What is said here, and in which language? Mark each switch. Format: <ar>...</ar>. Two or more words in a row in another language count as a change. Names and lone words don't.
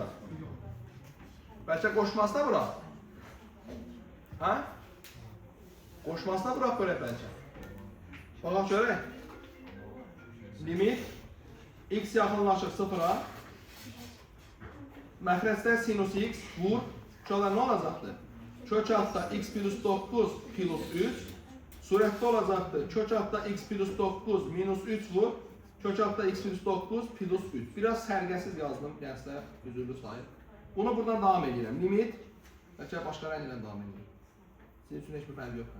<az>Bəlkə qoşmasına bıraq. Hə? Qoşmasına bıraq bölək bəlkə. Baxaq görək. Limit x yaxınlaşır 0'a. Məxrəcdə sinus x vur.</az> <tr>Şöyle ne olacaktı? Kök altta x plus 9 plus 3.</tr> <az>Surətdə olacaqdı.</az> <tr>Kök altta x plus 9 minus 3 vur. Kök altta x plus 9 plus 3. Biraz sərgəsiz yazdım.</tr> <az>Gənclər, üzürlü sayır. Bunu buradan devam edirəm. Limit. Bəlkə başqa rəng ilə devam edirəm. Sizin üçün heç bir fərq yox.</az>